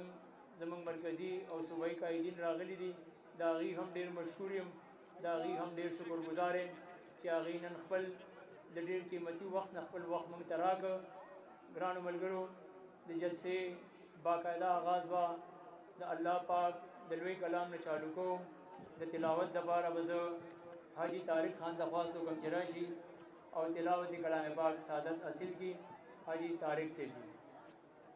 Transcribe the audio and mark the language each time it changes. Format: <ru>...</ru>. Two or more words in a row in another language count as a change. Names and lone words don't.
<ps>زمونږ مرکزي او صوبایي قایدین راغلي دي د هغوی هم ډېر مشکور یم د هغوی هم ډېر شکرګزار یم چې هغوی نن خپل د ډېر قیمتي وخت نه خپل وخت موږ ته راکړه ګرانو ملګرو د جلسې باقاعده آغاز به د الله پاک د لوی کلام نه چالو کوم د تلاوت دپاره به زه حاجي طارق خان ته خواست وکړم چې راشي او تلاوت کلام پاک سعادت حاصل کی حاجی طارق سے جی</ps>